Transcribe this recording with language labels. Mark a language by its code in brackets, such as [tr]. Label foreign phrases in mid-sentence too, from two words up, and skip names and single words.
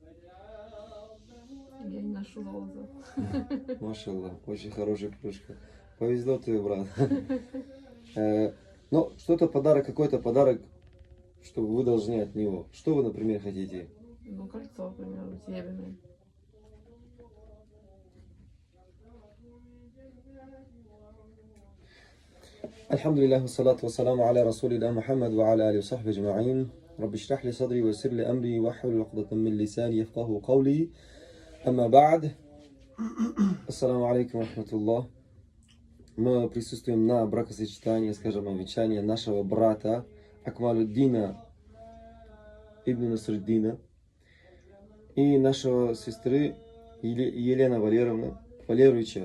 [ru] Я не ношу золото. Машаллах, очень хорошая кружка. Повезло тебе, брат. Но что-то подарок, какой-то подарок, что вы должны от него. Что вы, например, хотите? Ну, кольцо, к примеру, серебряное. [ar] الحمد لله والصلاة والسلام على رسول الله محمد وعلى آله وصحبه أجمعين. رب اشرح لي صدري ويسر لي أمري واحلل عقدة من لساني يفقهوا قولي. أما بعد. السلام عليكم ورحمة الله. [ru] Мы присутствуем на бракосочетании, скажем, венчании нашего брата Акмалуддина ибн Насруддина и нашего сестры Елена Валеровича.